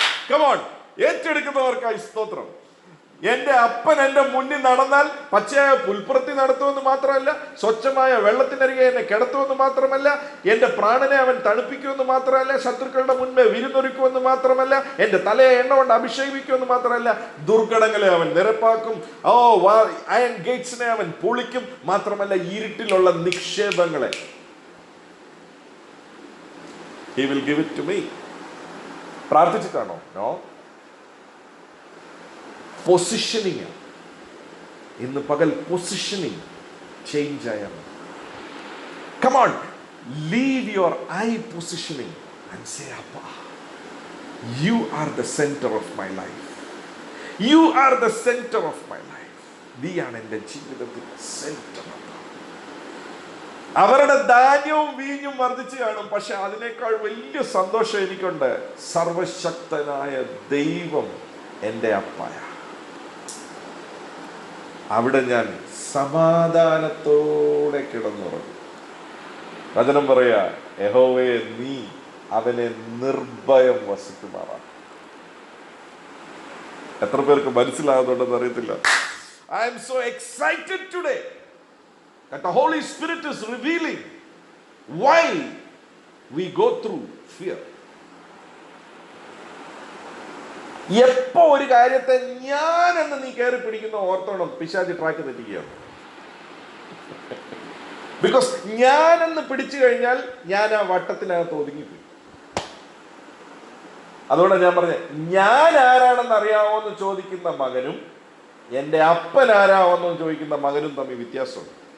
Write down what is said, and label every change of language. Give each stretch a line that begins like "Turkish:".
Malayalam: Come on, ഏറ്റെടുക്കുന്നവർക്കായി സ്തോത്രം. എന്റെ അപ്പൻ എന്റെ മുന്നിൽ നടന്നാൽ പച്ചയായ പുൽപ്പുറത്തി നടത്തുമെന്ന് മാത്രമല്ല, സ്വച്ഛമായ വെള്ളത്തിനരികെ എന്നെ കിടത്തുമെന്ന് മാത്രമല്ല, എന്റെ പ്രാണനെ അവൻ തണുപ്പിക്കുമെന്ന് മാത്രമല്ല, ശത്രുക്കളുടെ മുൻപേ വിരുന്നൊരുക്കുമെന്ന് മാത്രമല്ല, എന്റെ തലയെ എണ്ണ കൊണ്ട് അഭിഷേകിക്കുമെന്ന് മാത്രമല്ല, ദുർഘടങ്ങളെ അവൻ നിരപ്പാക്കും. അയൺ ഗേറ്റ്സിനെ അവൻ പൊളിക്കും. മാത്രമല്ല, ഇരുട്ടിലുള്ള നിക്ഷേപങ്ങളെ
English: he will give it to me.
Malayalam: പ്രാർത്ഥിച്ചിട്ടാണോ? No. Positioning. ഇന്ന് പകൽ പൊസിഷനിങ് ചേഞ്ച് ആയ.
English: Come on, leave your eye positioning and say, Appa, you are the center of my life. You are the center of my life.
Malayalam: നീയാണ് എൻ്റെ ജീവിതത്തിൽ centre. അവരുടെ ധാന്യവും വീഞ്ഞും വർദ്ധിച്ചു കാണും, പക്ഷെ അതിനേക്കാൾ വലിയ സന്തോഷം എനിക്കുണ്ട്. സർവശക്തനായ ദൈവം എൻ്റെ അപ്പായ. അവിടെ ഞാൻ സമാധാനത്തോടെ കിടന്നുറങ്ങും. വചനം പറയാ, യഹോവേ നീ അവനെ നിർഭയം വസിക്കുമാറാണ്. എത്ര പേർക്ക് മനസ്സിലാകുന്നുണ്ടെന്ന് അറിയത്തില്ല.
English: I am so excited today that the Holy Spirit is revealing why we go through fear.
Malayalam: എപ്പോ ഒരു കാര്യത്തെ ഞാനെന്ന് നീ കയറി പിടിക്കുന്ന ഓർത്തോണം, പിശാചി ട്രാക്ക് തെറ്റിക്കുകയാണ്. ബിക്കോസ് ഞാനെന്ന് പിടിച്ചു കഴിഞ്ഞാൽ ഞാൻ ആ വട്ടത്തിനകത്ത് ഒതുങ്ങിപ്പോയി. അതുകൊണ്ടാണ് ഞാൻ പറഞ്ഞത്, ഞാൻ ആരാണെന്ന് അറിയാമോന്ന് ചോദിക്കുന്ന മകനും എൻ്റെ അപ്പൻ ആരാമെന്ന് ചോദിക്കുന്ന മകനും തമ്മിൽ വ്യത്യാസമുണ്ട്.